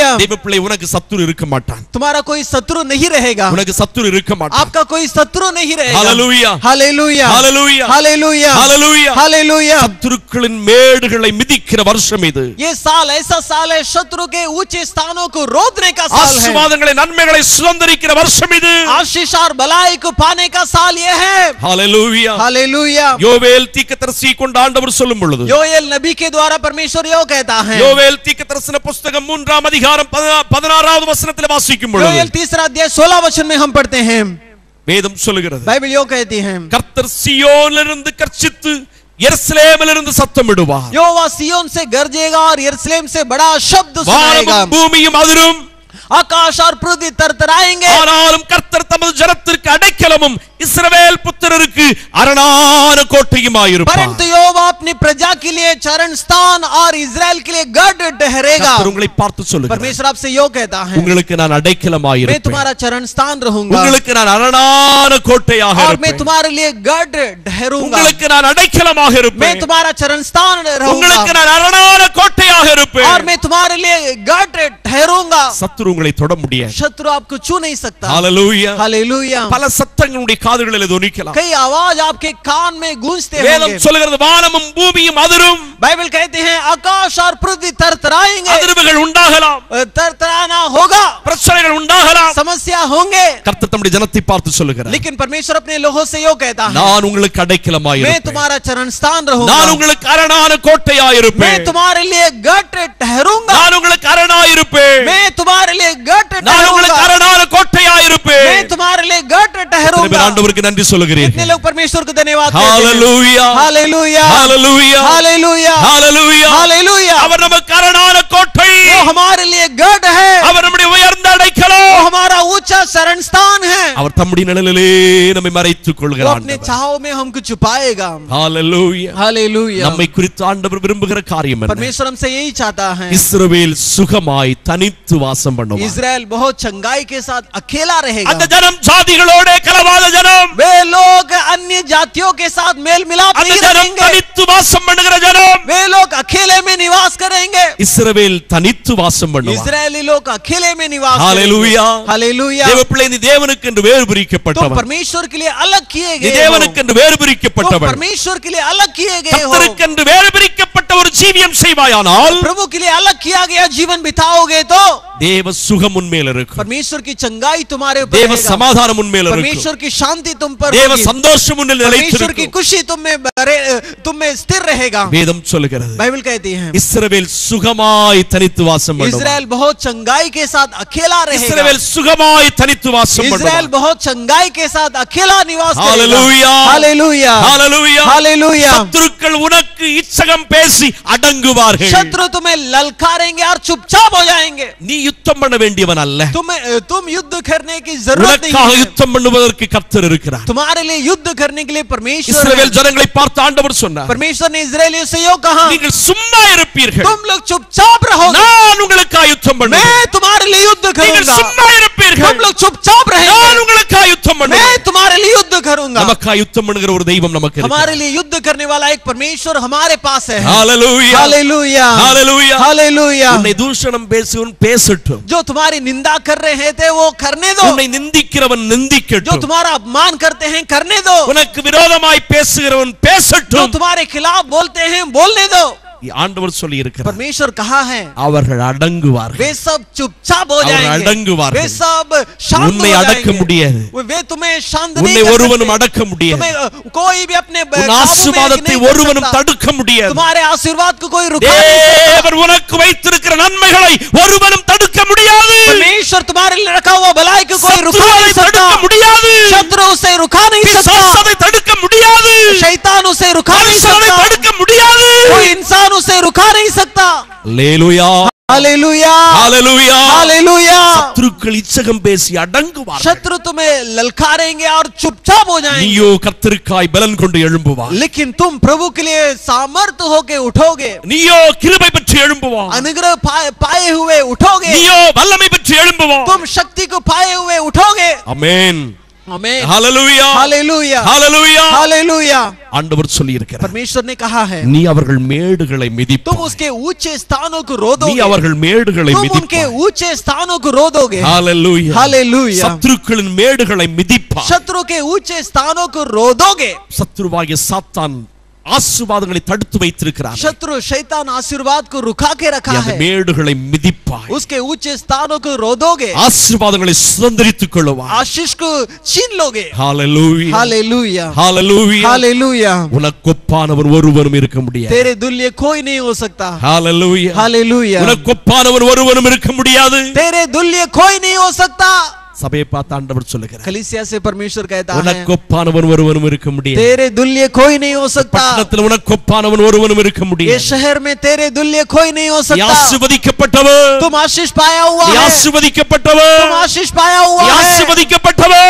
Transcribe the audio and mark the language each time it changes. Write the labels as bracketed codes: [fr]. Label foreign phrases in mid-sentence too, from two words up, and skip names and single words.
[ta] தேவப்பிள்ளை உனக்கு சத்துரு இருக்க மாட்டான். [hi] तुम्हारा कोई शत्रु नहीं रहेगा. [ta] உனக்கு சத்துரு இருக்க மாட்டான். [hi] आपका कोई शत्रु नहीं रहेगा. हालेलुया हालेलुया हालेलुया हालेलुया हालेलुया हालेलुया. [ta] சத்துருக்களின் மேடுகளை மிதிக்கிற வருஷம் இது. [hi] ये साल ऐसा साल है शत्रु के ऊंचे स्थानों को रोदने का साल है. [ta] ஆசீர்வாதங்களை நன்மைகளை சுதந்தரிக்கிற வருஷம் இது. [hi] आशीष और भलाई को पाने का साल ये है. हालेलुया हालेलुया. [ta] யோவேல் தீர்க்கதரிசி கொண்டு ஆண்டவர் சொல்லும் பொழுது, [hi] योएल नबी के द्वारा परमेश्वर यो कहता है. [ta] யோவேல் தீர்க்கதரிசன புத்தகம் 3ஆம் அதிகாரம் 16வது வசனத்தில் வாசிக்கும் பொழுது, [hi] योएल 3 अध्याय 16 वचन में हम पढ़ते हैं. [ta] வேதம் சொல்லுகிறது, [hi] बाइबल यो कहती है, [ta] கர்த்தர் சீயோனிலிருந்து கர்ச்சித்து எருசலேமிலிருந்து சத்தமிடுவார். [hi] यहोवा सिय्योन से गरजेगा और यरूशलेम से बड़ा शब्द सुनाएगा. [ta] வானமும் பூமியும் அதிரும், [hi] आकाश और पृथ्वी तरतराएंगे. [ta] ஆனாலும் கர்த்தர் தமது ஜனத்திற்கு அடைக்கலமும் இஸ்ரவேல் புத்திரருக்கு அரணான கோட்டையுமாயிருப்பார். [hi] परंतु यहोवा अपनी प्रजा के लिए चरण स्थान और इजराइल के लिए गढ़ ठहरेगा. [ta] கர்த்தர் உங்களை பார்த்து சொல்லுகிறார், [hi] परमेश्वर आपसे यो कहता है, [ta] உங்களுக்கு நான் அடைக்கலமாயிருப்பேன், [hi] मैं तुम्हारा चरण स्थान रहूंगा, [ta] உங்களுக்கு நான் அரணான கோட்டையாக [hi] और मैं [ta] இருப்பேன், [hi] तुम्हारे लिए गढ़ ठहरूंगा, [ta] உங்களுக்கு நான் அடைக்கலமாக [hi] मैं [ta] இருப்பேன், [hi] तुम्हारा चरण स्थान रहूंगा, [ta] உங்களுக்கு நான் அரணான கோட்டையாக இருப்பேன், [hi] और मैं तुम्हारे लिए गढ़ ठहरूंगा. [ta] சத்துரு உங்களை தொட முடியாது. [hi] शत्रु आपको छू नहीं सकता. [ta] ஹalleluya [hi] हालेलुया. [ta] பல சத்தங்களுடைய காதுகளில் தொனிக்கலாம். [hi] कई आवाज आपके कान में गूंजते [ta] வேதம் [hi] होंगे. [ta] சொல்லுகிறது, வானமும் பூமியும் அதிரும், [hi] बाइबल कहते हैं आकाश और पृथ्वी तरतराएंगे. [ta] அதிர்வுகள் உண்டாகலாம், [hi] तरतराना होगा, [ta] பிரச்சனைகள் உண்டாகலாம். [hi] समस्या होंगे. [ta] கர்த்தர் தம்முடைய ஜனத்தை பார்த்து சொல்லுகிறார், [hi] लेकिन परमेश्वर अपने लोगों से यो कहता है, [ta] நான் உங்களுக்கு [hi] मैं [ta] அடைக்கலமாயிருப்பேன், [hi] तुम्हारा चरण स्थान रहूंगा, [ta] நான் உங்களுக்கு அரணான [hi] मैं [ta] கோட்டையாயிருப்பேன், [hi] तुम्हारे लिए गढ़ ठहरूंगा, [ta] நான் உங்களுக்கு அரணாயிருப்பேன், [hi] मैं तुम्हारे लिए गढ़ [ta] நான் உங்களுக்கு [hi] ठहरूंगा, [ta] அரணான கோட்டையாயிருப்பேன். [hi] मैं तुम्हारे लिए गढ़ ठहरूंगा. [ta] ஆண்டவருக்கு நன்றி [hi] इतने [ta] சொல்லுகிறீர்கள். [hi] लोग परमेश्वर को धन्यवाद देते हैं. [ta] ஹalleluya [hi] हालेलुया [ta] ஹalleluya [hi] हालेलुया [ta] ஹalleluya. [hi] हालेलुया. [ta] அவர் நமக்கு அரணான கோட்டை, [hi] वो हमारे लिए गढ़ है, [ta] அவர் நம்முடைய உயர்ந்த அடைக்கலம், [hi] वो हमारा ऊंचा शरण स्थान है. [ta] அவர் தம்முடைய நிழலிலே நம்மை மறைத்துக் [hi] वो [ta] கொள்கிறார். [hi] अपने छाव में हमको छुपाएगा. [ta] ஹalleluya. [hi] हालेलुया. [ta] நம்மை குறித்து ஆண்டவர் விரும்புகிற காரியம் என்ன? [hi] परमेश्वर हमसे यही चाहता है, [ta] இஸ்ரவேல் சுகமாய் தனித்து வாசம் பண்ணுவார். [hi] इजराइल बहुत चंगाई के साथ अकेला रहेगा. [ta] அந்த ஜனம் ஜாதிகளோட கலவாத ஜனம், [hi] वे लोग अन्य जातियों के साथ मेल मिलाप [ta] அந்த [hi] नहीं [ta] ஜனம் [hi] रखेंगे. [ta] தனித்து வாசம் பண்ணுகிற ஜனம். [hi] वे लोग अकेले में निवास करेंगे. [ta] இஸ்ரவேல் தனித்து வாசம் பண்ணுவார். [hi] इजरायली लोग अकेले में निवास हालेलुया. करेंगे. हालेलुया. [ta] தேவப்பிள்ளை, நீ தேவனுக்கு என்று வேறு [hi] तुम [ta] பிரிக்கப்பட்டவன், [hi] परमेश्वर के लिए अलग किए [ta] நீ [hi] गए हो. [ta] தேவனுக்கு என்று வேறு [hi] तुम [ta] பிரிக்கப்பட்டவன், [hi] परमेश्वर के लिए अलग किए गए हो. [ta] கர்த்தருக்கு என்று வேறு பிரிக்கப்பட்ட ஒரு ஜீவியம் செய்வாயானால் [hi] प्रभु के लिए अलग किया गया जीवन बिताओगे तो [ta] தேவ சுகம் உன்மேல் இருக்கும், [hi] परमेश्वर की चंगाई तुम्हारे ऊपर [ta] தேவ [hi] रहेगा. [ta] சமாதானம் உன்மேல் இருக்கும், [hi] परमेश्वर की शांति तुम पर [ta] தேவ [hi] होगी. [ta] சந்தோஷம் உன்னில் [hi] परमेश्वर की [ta] நிலைத்திருக்கும். [hi] खुशी तुम में स्थिर रहेगा. [ta] வேதம் சொல்லுகிறது, [hi] बाइबल कहती है, [ta] இஸ்ரவேல் சுகமாய் தனித்து வாசம் பண்ணுவார். [hi] इजराइल बहुत चंगाई के साथ अकेला रहेगा. [ta] இஸ்ரவேல் சுகமாய் தனித்து வாசம் [hi] इजराइल [ta] பண்ணுவார். [hi] बहुत चंगाई के साथ अकेला निवास करेगा. हालेलुया. हालेलुया [ta] ஹalleluya. [hi] हालेलुया. [ta] சத்துருக்கள் உனக்கு இச்சகம் பேசி அடங்குவார்கள். [hi] शत्रु तुम्हें ललकारेंगे और चुपचाप हो जाएंगे. [ta] நீ யுத்தம் பண்ண வேண்டியவன் அல்ல, [hi] तुम युद्ध करने की जरूरत नहीं [ta] உனக்காக [hi] है. [ta] யுத்தம் பண்ணுவதற்கு கர்த்தர் இருக்கிறார். [hi] तुम्हारे लिए युद्ध करने के लिए परमेश्वर है. [ta] இஸ்ரவேல் ஜனங்களை பார்த்து ஆண்டவர் சொன்னார், [hi] परमेश्वर ने इजरायलियों से यो कहा, [ta] நீங்கள் சும்மா இருப்பீர்கள், [hi] तुम लोग चुपचाप रहोगे, [ta] நான் உங்களுக்காக யுத்தம் பண்ணுவேன். [hi] मैं तुम्हारे लिए युद्ध [ta] நீங்கள் [hi] करूंगा. [ta] சும்மா இருப்பீர்கள், [hi] तुम लोग चुपचाप [ta] நான் [hi] रहेंगे, [ta] உங்களுக்காக யுத்தம் பண்ணுவேன். [hi] मैं तुम्हारे लिए युद्ध करूंगा. [ta] நமக்காக யுத்தம் பண்ணுகிற ஒரு தெய்வம் நமக்கு இருக்கிறார். [hi] हमारे लिए युद्ध करने वाला एक परमेश्वर हमारे पास है. [ta] ஹalleluya. [hi] हालेलुया [ta] ஹalleluya. [hi] हालेलुया. [ta] உன்னை தூஷணம் பேசுவன் பேசட்டும், [hi] जो तुम्हारी निंदा कर रहे थे वो करने दो. [ta] உன்னை நிந்திக்கிறவன் [hi] जो [ta] நிந்திக்கட்டும், [hi] तुम्हारा अपमान करते हैं करने दो. [ta] உனக்கு விரோதமாய் பேசுகிறவன் [hi] जो [ta] பேசட்டும். [hi] तुम्हारे खिलाफ बोलते हैं बोलने दो. [ta] ஆண்டவர் சொல்லி இருக்கிறார், [hi] परमेश्वर कहा है, [ta] அவர்கள் அடங்குவார்கள். [hi] वे सब चुपचाप हो [ta] அவர்கள் [hi] जाएंगे, [ta] அடங்குவார்கள். [hi] वे सब शांत हो [ta] உன்னை அடக்க [hi] जाएंगे. [ta] முடியாது, [hi] वे तुम्हें शांत [ta] உன்னை [hi] नहीं कर [ta] ஒருவனும் [hi] सकते. [ta] அடக்க முடியாது, [hi] तुम्हें कोई भी अपने [ta] உன் [hi] काबू में [ta] ஆசீர்வாதத்தை [hi] नहीं कर [ta] ஒருவனும் [hi] सकता. [ta] தடுக்க முடியாது. [hi] तुम्हारे आशीर्वाद को कोई रुका नहीं सकता. [ta] தேவன் உனக்கு வைத்திருக்கிற நன்மைகளை ஒருவனும் தடுக்க முடியாது. [hi] परमेश्वर तुम्हारे लिए रखा हुआ भलाई को कोई रुका [ta] சத்துருவை [hi] नहीं सकता. [ta] தடுக்க முடியாது, [hi] शत्रु उसे रुका नहीं सकता. [ta] பிசாசை தடுக்க முடியாது, [hi] शैतान उसे रुका नहीं [ta] மனுஷனை [hi] सकता. [ta] தடுக்க முடியாது. [hi] कोई इंसान उसे रुका नहीं सकता. [ta] அல்லேலூயா. [hi] हालेलुया हालेलुया. हालेलुया. [ta] சத்துருக்கள் இச்சகம் பேசி அடங்குவார்கள். [hi] शत्रु तुम्हें ललकारेंगे और चुपचाप हो जाएंगे. [ta] நீயோ கர்த்தருக்காய் பலன் கொண்டு எழும்புவாய். [hi] लेकिन तुम प्रभु के लिए सामर्थ्य होके उठोगे. [ta] நீயோ கிருபை பெற்று எழும்புவாய். [hi] अनुग्रह पाए हुए उठोगे. [ta] நீயோ வல்லமை பெற்று எழும்புவாய். [hi] तुम शक्ति को पाए हुए उठोगे. [ta] ஆமென். [hi] आमीन। [ta] ஹalleluya [hi] हालेलुया [ta] ஹalleluya [hi] हालेलुया। [ta] ஆண்டவர் சொல்லி இருக்கிறார் [hi] परमेश्वर ने कहा है [ta] நீ அவர்கள் மேடுகளை [hi] तुम [ta] மிதிப்பாய் [hi] उसके ऊंचे स्थानों को [ta] நீ [hi] रोदोगे, [ta] அவர்கள் மேடுகளை [hi] तुम उनके [ta] மிதிப்பாய் [hi] ऊंचे स्थानों को रोदोगे। [ta] ஹalleluya [hi] हालेलुया। [ta] சத்துருக்களின் மேடுகளை மிதிப்பாய் [hi] शत्रु के ऊंचे स्थानों को रोदोगे। [ta] சத்துருவாகிய சாத்தான் ஆசீர்வாதங்களை தடுத்து வைத்திருக்கிறார் [hi] शत्रु शैतान आशीर्वाद को रुका के रखा [ta] அந்த [hi] है, [ta] மேடுகளை மிதிப்பாய் [hi] उसके ऊंचे स्थानों को रोदोगे, [ta] ஆசீர்வாதங்களை சுதந்தரித்துக் கொள்வாய் [hi] आशीष को छीन लोगे। [ta] ஹalleluya [hi] हालेलुया [ta] ஹalleluya [hi] हालेलुया। [ta] உனக்கொப்பானவர் ஒருவரும் இருக்க முடியாது [hi] तेरे तुल्य कोई नहीं हो सकता। [ta] ஹalleluya [hi] हालेलुया। [ta] உனக்கொப்பானவர் ஒருவரும் இருக்க முடியாது [hi] तेरे तुल्य कोई नहीं हो सकता। [ta] சபையை பார்த்து ஆண்டவர் சொல்லுகிறார் [hi] कलीसिया से परमेश्वर कहता है [ta] உனக்கொப்பானவர் ஒருவரும் இருக்க முடியாது [hi] तेरे तुल्य कोई नहीं हो सकता। [ta] பட்டணத்தில் உனக்கொப்பானவர் ஒருவரும் இருக்க [hi] ये [ta] முடியாது [hi] शहर में तेरे तुल्य कोई नहीं हो [ta] நீ [hi] सकता। [ta] ஆசீர்வதிக்கப்பட்டவர் [hi] तुम आशीष पाया हुआ [ta] நீ [hi] है, [ta] ஆசீர்வதிக்கப்பட்டவர் [hi] तुम आशीष पाया हुआ [ta] நீ [hi] है, [ta] ஆசீர்வதிக்கப்பட்டவர்